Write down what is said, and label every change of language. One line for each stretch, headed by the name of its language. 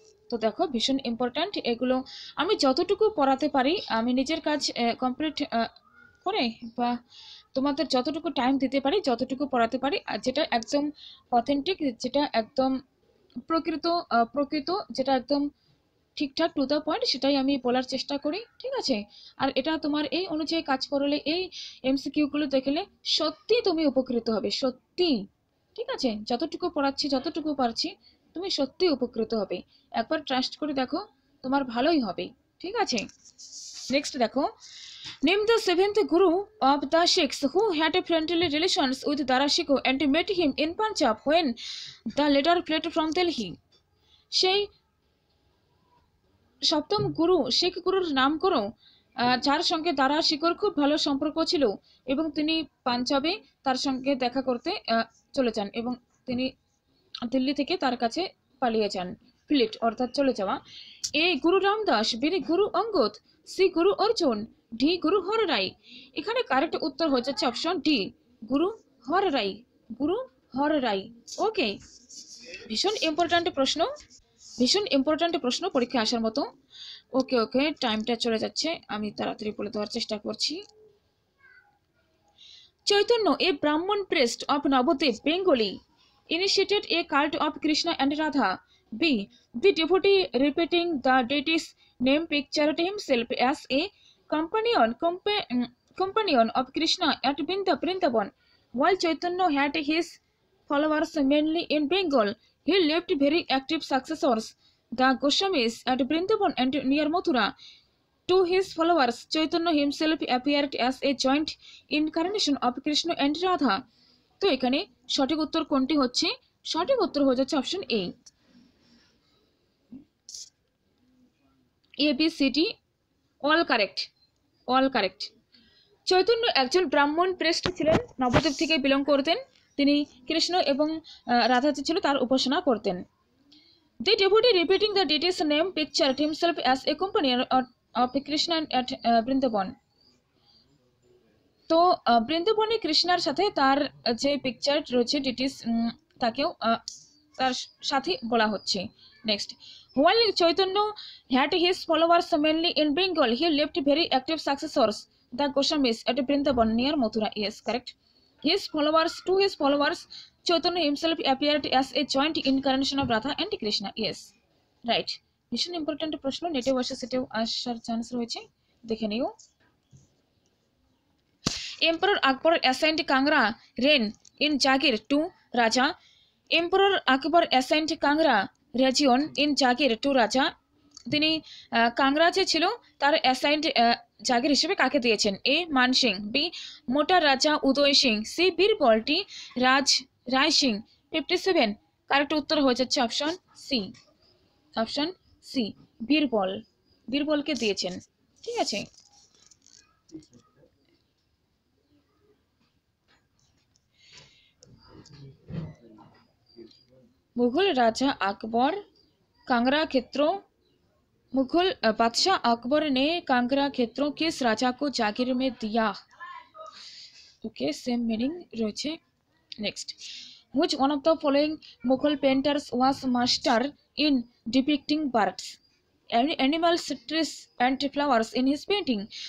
Bangla: তো দেখো, ভীষণ ইম্পর্ট্যান্ট এগুলো। আমি যতটুকু পড়াতে পারি, আমি নিজের কাজ কমপ্লিট করে বা তোমাদের যতটুকু টাইম দিতে পারি, যতটুকু পড়াতে পারি, আর যেটা একদম অথেন্টিক, যেটা একদম প্রকৃত, যেটা একদম ঠিকঠাক টু দ্য পয়েন্ট, সেটাই আমি বলার চেষ্টা করি, ঠিক আছে। আর এটা তোমার এই অনুযায়ী কাজ করলে, এই এমসিকিউগুলো দেখলে সত্যি তুমি উপকৃত হবে, সত্যি, ঠিক আছে। যতটুকু পড়াচ্ছি, যতটুকু পারছি, তুমি সত্যি উপকৃত হবে। একবার ট্রাস্ট করে দেখো, তোমার ভালোই হবে, ঠিক আছে। নেক্সট দেখো,
English: Name the 7th Guru of the Sikhs who had friendly relations with Dara Shikoh and met him in Punjab when the latter fled from Delhi.
Bangla: সেই সপ্তম গুরু, শিখ গুরুর নাম করো যার সঙ্গে দারা শিকোর খুব ভালো সম্পর্ক ছিল এবং তিনি পাঞ্জাবে তার সঙ্গে দেখা করতে চলে যান এবং তিনি দিল্লি থেকে তার কাছে পালিয়ে যান। ফ্লিট অর্থাৎ চলে যাওয়া। এ গুরু রামদাস, বি গুরু অঙ্গদ, সি গুরু অর্জুন, ডি গুরু হর রায়। এখানে কারেক্ট উত্তর হয়ে যাচ্ছে অপশন ডি, গুরু হর রায়। গুরু হর রায়। ওকে, ভীষণ ইম্পর্ট্যান্ট প্রশ্ন, ভীষণ ইম্পর্ট্যান্ট প্রশ্ন পরীক্ষা আসার মতো। ওকে ওকে, টাইমটা চলে যাচ্ছে, আমি তাড়াতাড়ি বলে দেওয়ার চেষ্টা করছি।
English: Chaitanya, a Brahmin priest of Nabadwip, Bengali, initiated a cult of Krishna and Radha. B. The devotee repeating the deity's name pictured himself as a companion companion of Krishna at Vrindavan. While Chaitanya had his followers mainly in Bengal, he left very active successors, the Goswamis, at Vrindavan and near Mathura. To his followers, Chaitanya himself appeared as a joint incarnation of Krishna and Radha.
Bangla: তো এখানে সঠিক উত্তর কোনটি হচ্ছে? সঠিক উত্তর হয়ে যাচ্ছে option A, ABCD, all correct, all correct. Chaitanya একজন ব্রাহ্মণ প্রেস্ট ছিলেন, নবদ্বীপ থেকে বিলং করতেন। তিনি কৃষ্ণ এবং রাধা যে ছিল তার উপাসনা করতেন।
English: The devotee repeating the deity's name pictured himself as a companion of Krishna at Vrindavan.
Bangla: তো বৃন্দাবনে কৃষ্ণার সাথে তার যে পিকচার রয়েছে ডিটিস, তাকেও তার সাথে বলা হচ্ছে।
English: Next, while Chaitanya had his followers mainly in Bengal, he left very active successors, the Goswamis, at Vrindavan near Mathura. Yes, correct. To his followers, Chaitanya himself appeared as a joint incarnation of Radha and Krishna. Yes, right.
Bangla: ভীষণ important প্রশ্ন, নেটে বসে সেটাও আসার chance রয়েছে, দেখে নিও।
English: Emperor Akbar assigned Kangra reign in Jagir to Raja. Emperor Akbar assigned Kangra region in Jagir to Raja.
Bangla: তিনি কাংরা যে ছিল তার অ্যাসাইন্ড জাগির হিসেবে কাকে দিয়েছেন? এ মান সিং, বি মোটা রাজা উদয় সিং, সি বীরবল, ডি রায় সিং। 57 কারেক্ট উত্তর হয়ে যাচ্ছে option C, option C, Birbal, বীরবলকে দিয়েছেন। ঠিক আছে,
Hindi: मुगल राजा अकबर कांगड़ा क्षेत्रों, मुगल बादशाह अकबर ने कांगड़ा क्षेत्रों किस राजा को जागीर में दिया? ओके, सेम मीनिंग रही।
English: Next, which one of the following Mughal painters was master in depicting birds, animals, trees and flowers in his painting?